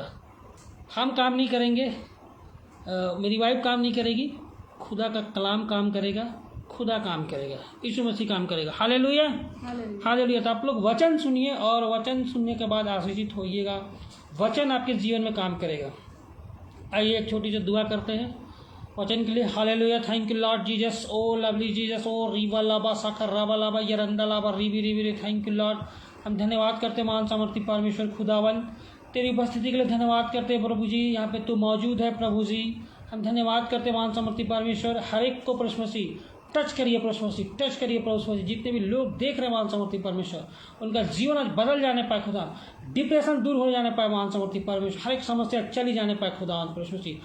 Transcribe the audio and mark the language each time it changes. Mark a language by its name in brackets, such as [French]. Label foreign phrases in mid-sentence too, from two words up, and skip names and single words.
[Hindi] हम काम नहीं करेंगे, मेरी वाइफ काम नहीं करेगी, खुदा का कलाम काम करेगा, खुदा काम करेगा, यीशु मसीह काम करेगा। हालेलुया हालेलुया। तो आप लोग वचन सुनिए, और वचन सुनने के बाद आशीषित होइएगा। वचन आपके जीवन में काम करेगा। आइए एक छोटी सी दुआ करते हैं वचन के लिए। [English] हालेलुया। Thank you Lord Jesus. O lovely Jesus. ओ रीवा लाबा साखर राबा लाबा यरंदा लाबा रीबी रीबी। Thank you Lord. [Hindi] हम धन्यवाद करते महान सामर्थी परमेश्वर खुदावन, तेरी उपस्थिति के लिए धन्यवाद करते हैं प्रभु जी। यहाँ पे तू मौजूद है प्रभु जी। हम धन्यवाद करते महान सामर्थी परमेश्वर, हर एक को प्रभु मसीह टच करिए प्रभु मसीह, टच करिए प्रभु मसीह। जितने भी लोग देख रहे हैं महान सामर्थी परमेश्वर, उनका जीवन आज बदल जाने पाए खुदा, डिप्रेशन दूर हो जाने पाए महान सामर्थी परमेश्वर, हर एक समस्या चली जाने पाए खुदा प्रभु मसीह।